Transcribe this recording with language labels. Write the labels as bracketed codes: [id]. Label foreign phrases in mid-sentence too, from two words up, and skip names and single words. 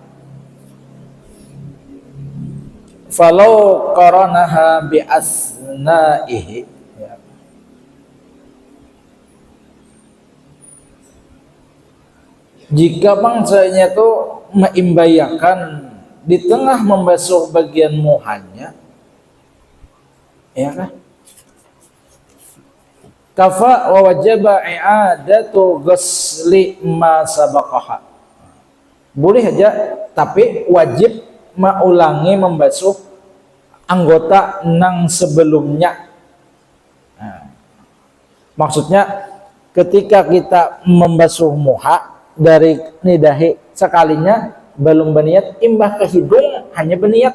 [ar] فلو قارنها بأثنائه, [bjn] jika bangsanya itu meimbayakan di tengah membasuh bagian muhanya, ya kan? [ar] كفى ووجبت إعادة غسل ما سبقها. [bjn] Boleh aja, tapi wajib mengulangi membasuh anggota nang sebelumnya. Nah, maksudnya ketika kita membasuh muha dari nidahi sekalinya belum berniat, imbah ke hidung hanya berniat.